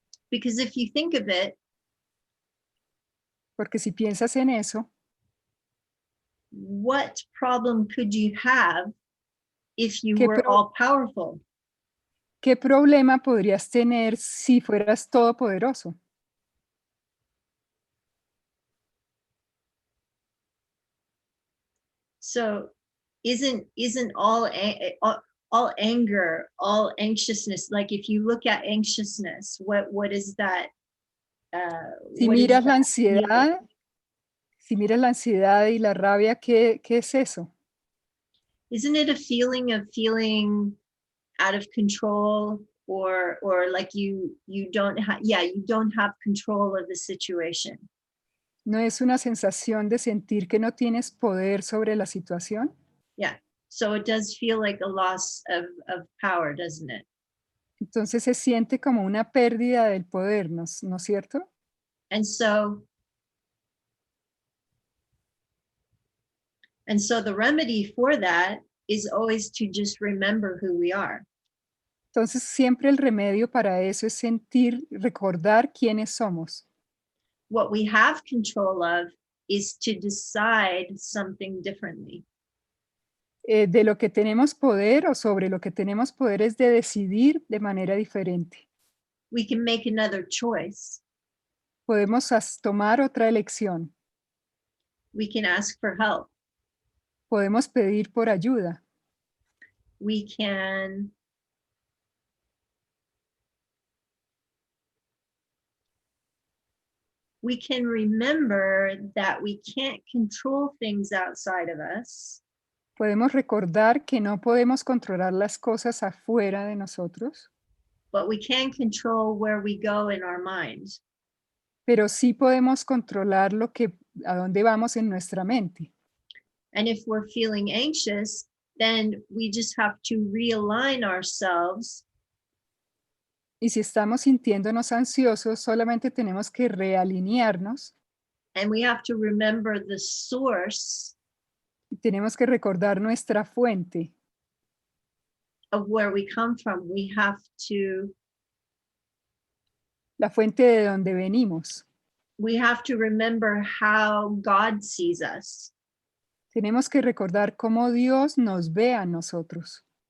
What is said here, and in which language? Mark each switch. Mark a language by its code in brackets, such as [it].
[en] Because if you think of it, [es] Porque si piensas en eso, [en] what problem could you have if you [es] ¿Qué [en] were all powerful? [es] ¿qué problema podrías tener si fueras todopoderoso? [en] So isn't all anger, all anxiousness, like if you look at anxiousness, what is that? [es] Si [en] What is [es] miras la [en] that feeling? [es] ansiedad, si miras la ansiedad y la rabia, ¿qué es eso? [en] Isn't it a feeling of feeling out of control, or like you don't have, you don't have control of the situation? [es] ¿No es una sensación de sentir que no tienes poder sobre la situación? [en] Yeah. So it does feel like a loss of power, doesn't it? [es] Entonces se siente como una pérdida del poder, ¿no es cierto? [en] And so the remedy for that is always to just remember who we are. [es] Entonces siempre el remedio para eso es sentir, recordar quiénes somos. [en] What we have control of is to decide something differently. [es] De lo que tenemos poder o sobre lo que tenemos poder es de decidir de manera diferente. [en] We can make another choice. [es] Podemos tomar otra elección. [en] We can ask for help. [es] Podemos pedir por ayuda. [en] We can remember that we can't control things outside of us, [es] Podemos recordar que no podemos controlar las cosas afuera de nosotros, [en] but we can control where we go in our mind. [es] pero sí podemos controlar a dónde vamos en nuestra mente. [en] And if we're feeling anxious, then we just have to realign ourselves [es] Y si estamos sintiéndonos ansiosos, solamente tenemos que realinearnos [en] and we have to remember the source [es] y tenemos que recordar nuestra fuente, [en] of where we come from. We have to [es] la fuente de donde venimos. [en] remember how God sees us. [es] Tenemos que recordar cómo Dios nos ve a nosotros.